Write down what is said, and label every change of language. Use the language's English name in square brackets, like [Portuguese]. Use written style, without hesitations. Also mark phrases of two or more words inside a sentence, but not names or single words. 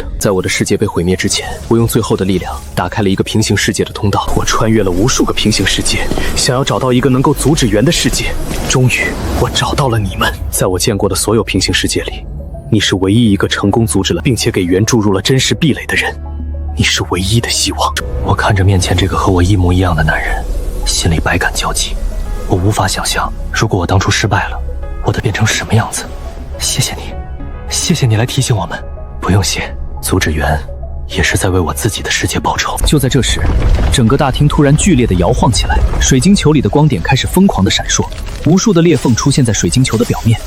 [Chinese] 在我的世界被毀滅之前，我用最後的力量打開了一個平行世界的通道。我穿越了無數個平行世界，想要找到一個能夠阻止袁的世界。終於，我找到了你們。在我見過的所有平行世界裡，你是唯一一個成功阻止了并且給袁注入了真實壁壘的人。你是唯一的希望。我看着面前這個和我一模一樣的男人，心裡百感交集。我無法想象，如果我當初失敗了，我得變成什麼樣子。謝謝你，謝謝你來提醒我們。不用謝，阻止袁也是在為我自己的世界報仇。就在這時，整個大廳突然劇烈地搖晃起來，水晶球裡的光點開始瘋狂地閃爍，無數的裂縫出現在水晶球的表面。